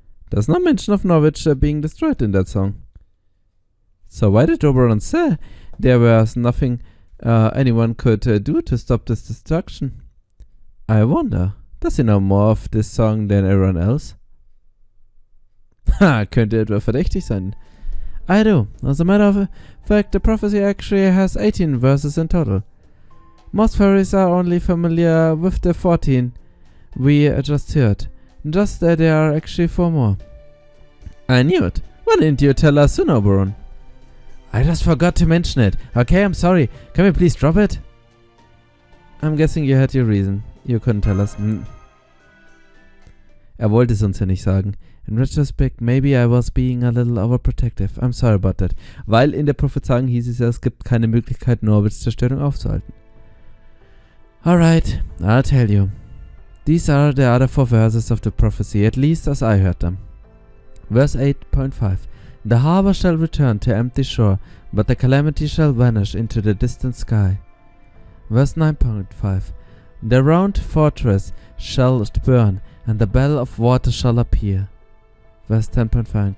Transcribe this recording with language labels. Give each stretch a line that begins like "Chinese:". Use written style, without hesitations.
English: There's no mention of Norwich being destroyed in that song. So why did Oberon say there was nothing anyone could do to stop this destruction? I wonder. Does he know more of this song than everyone else?
German: Ha, könnte etwa verdächtig sein.
English: I do. As a matter of fact, the prophecy actually has 18 verses in total. Most fairies are only familiar with the 14 we just heard. Just that there are actually 4 more. I knew it. Why didn't you tell us sooner, Oberon? I just forgot to mention it. Okay, I'm sorry. Can we please drop it? I'm guessing you had your reason. You couldn't tell us.
German: Er wollte es uns ja nicht sagen.
English: In retrospect, maybe I was being a little overprotective. I'm sorry about that.
German: Weil in der Prophezeiung hieß es ja, es gibt keine Möglichkeit, Norwichs Zerstörung aufzuhalten.
English: Alright, I'll tell you. These are the other 4 verses of the prophecy, at least as I heard them. Verse 8.5. The harbor shall return to empty shore, but the calamity shall vanish into the distant sky. Verse 9.5. The round fortress shall burn, and the bell of water shall appear. Verse 10.5.